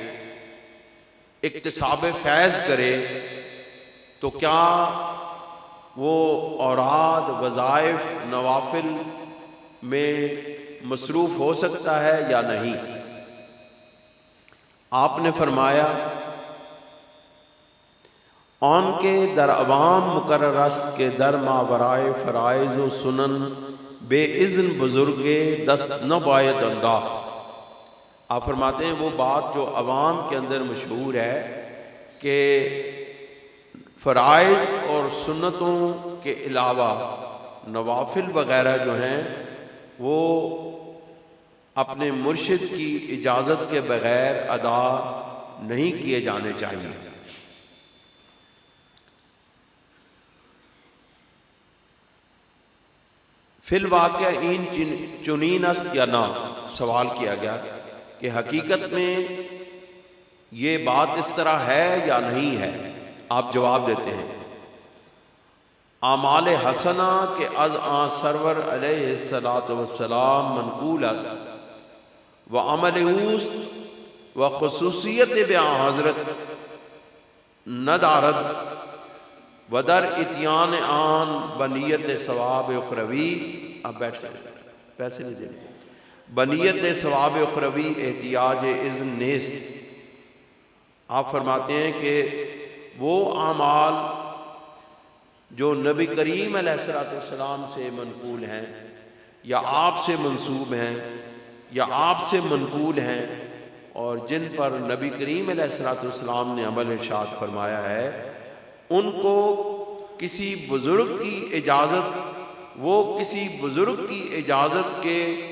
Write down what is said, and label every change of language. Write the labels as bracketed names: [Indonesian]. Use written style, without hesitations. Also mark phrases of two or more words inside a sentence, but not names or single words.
[Urdu] اکتساب فیض کرے تو کیا وہ اوراد، وظائف، نوافل میں مصروف ہو سکتا ہے یا نہیں؟ آپ نے فرمایا [Persian] آن کے در عوام مقرر است کے در ماورائے فرائض و سنن بے اذن بزرگ دست نہ باید انداخت۔ [Urdu] آپ فرماتے ہیں وہ بات جو عوام کے اندر مشہور ہے کہ فرائض اور سنتوں کے علاوہ نوافل وغیرہ جو ہیں وہ اپنے مرشد کی اجازت کے بغیر ادا نہیں کیے جانے چاہیے۔ [Persian] فی الواقع این چنین است یا نہ، [Urdu] سوال کیا گیا کہ حقیقت میں یہ بات اس طرح ہے یا نہیں ہے؟ آپ جواب دیتے ہیں [Persian] اعمال حسنہ کے از آن سرور علیہ السلام منقول است و عمل اوست و خصوصیت بیان حضرت ندارد و در اتیان آن بنیت ثواب اخروی۔ [Urdu] اب بیٹھ جائیں، پیسے نہیں دینے، [Persian] بنیت ثواب اخروی احتیاج اذن نیست۔ [Urdu] آپ فرماتے ہیں کہ وہ اعمال جو نبی کریم علیہ السلام سے منقول ہیں یا آپ سے منسوب ہیں یا آپ سے منقول ہیں اور جن پر نبی کریم علیہ السلام نے عمل ارشاد فرمایا ہے، ان کو کسی بزرگ کی اجازت، وہ کسی بزرگ کی اجازت کے